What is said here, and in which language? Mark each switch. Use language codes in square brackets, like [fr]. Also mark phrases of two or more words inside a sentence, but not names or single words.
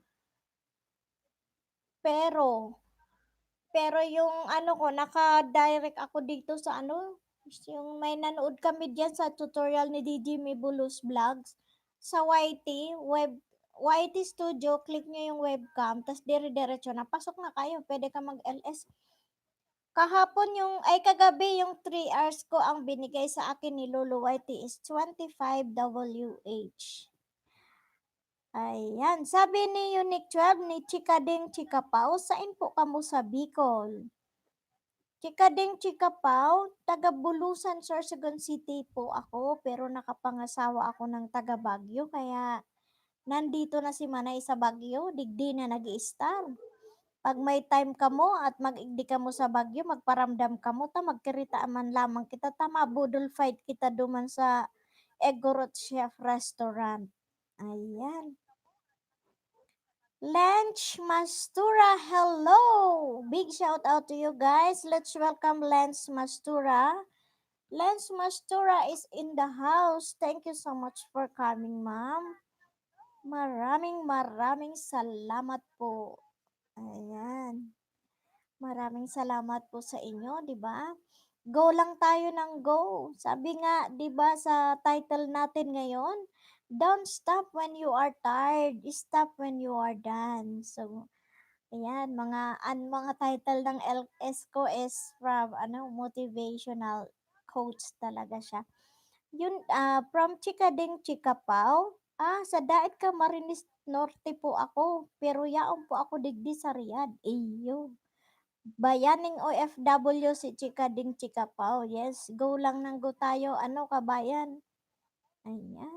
[tl] Pero, pero yung ano ko, naka-direct ako dito sa ano, yung may nanood kami diyan sa tutorial ni DJ Mibulus Vlogs sa YT Studio, click nyo yung webcam, tas dire-diretso na, pasok na kayo, pwede ka mag-LS. Kahapon kagabi yung 3 hours ko ang binigay sa akin ni Lolo YT is 25 WH. Ayan, sabi ni Unique 12 ni Chika Ding Chika Pao, [bik] sain po kamo sa Bicol? [tl] Chika Ding Chika Pao, taga Bulusan, Sorsogon City po ako, pero nakapangasawa ako ng taga Baguio, kaya nandito na si Manay sa Baguio, [bik] digdi na nag-i-star. Pag may time ka mo at mag-igdi ka mo sa Baguio, magparamdam ka mo, ta magkirita man lamang kita, ta mabudol fight kita duman sa Egorot Chef Restaurant. [tl] Ayan. Lance Mastura, hello! [en] Big shout out to you guys. Let's welcome Lance Mastura. Lance Mastura is in the house. Thank you so much for coming, ma'am. [tl] Maraming salamat po. Ayan. Maraming salamat po sa inyo, 'di ba? Go lang tayo ng go. Sabi nga, 'di ba sa title natin ngayon, [en] don't stop when you are tired, stop when you are done. [tl] So, ayan, mga title ng LS ko is from [en] motivational quotes [tl] talaga siya. Yun, from Chika Ding Chika Pao. [bik] Sa Dait Camarines Norte po ako, pero yaon po ako digdi sa Riyadh. Iyo. [tl] Bayaning OFW si Chika Ding Chika Pao. Yes, go lang ng go tayo. Ano kabayan? Ayan.